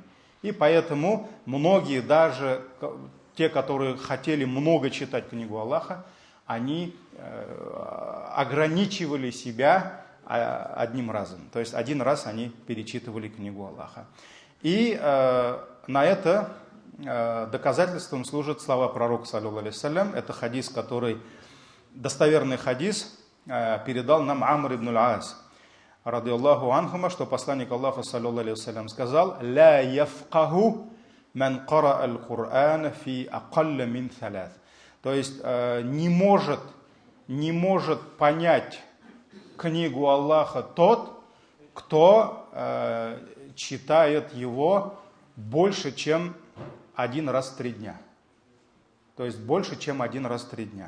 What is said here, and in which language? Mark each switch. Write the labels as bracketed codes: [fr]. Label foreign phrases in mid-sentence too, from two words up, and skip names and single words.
[ru] И поэтому многие, даже те, которые хотели много читать книгу Аллаха, они ограничивали себя одним разом. То есть один раз они перечитывали книгу Аллаха. И на это доказательством служат слова пророка, [ar] صلى الله عليه وسلم. [ru] Это хадис, который, достоверный хадис, передал нам [ar] Амр ибн аль-Ас, رضي الله عنهما, [ru] что посланник Аллаха, [ar] صلى الله عليه وسلم, сказал: «لا يفقه من قرأ القرآن في أقل من ثلاث». [ru] То есть не может понять книгу Аллаха тот, кто читает его больше, чем один раз в 3 дня. То есть больше, чем один раз в 3 дня.